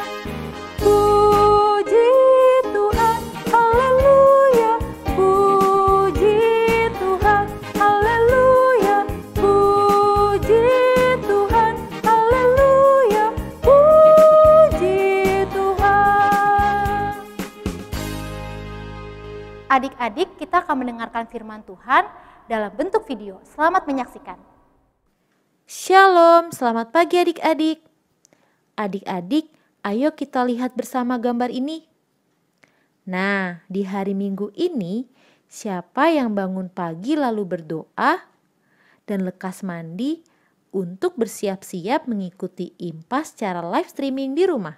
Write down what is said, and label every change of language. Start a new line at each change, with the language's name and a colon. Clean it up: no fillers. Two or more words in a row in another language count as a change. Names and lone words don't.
Indonesian: Puji Tuhan, haleluya, puji Tuhan, haleluya, puji Tuhan, haleluya, puji Tuhan. Adik-adik, kita akan mendengarkan firman Tuhan dalam bentuk video. Selamat menyaksikan. Shalom, selamat pagi adik-adik. Adik-adik, ayo kita lihat bersama gambar ini. Nah, di hari Minggu ini, siapa yang bangun pagi lalu berdoa dan lekas mandi untuk bersiap-siap mengikuti IMPA secara
English: live streaming
Indonesian: di rumah?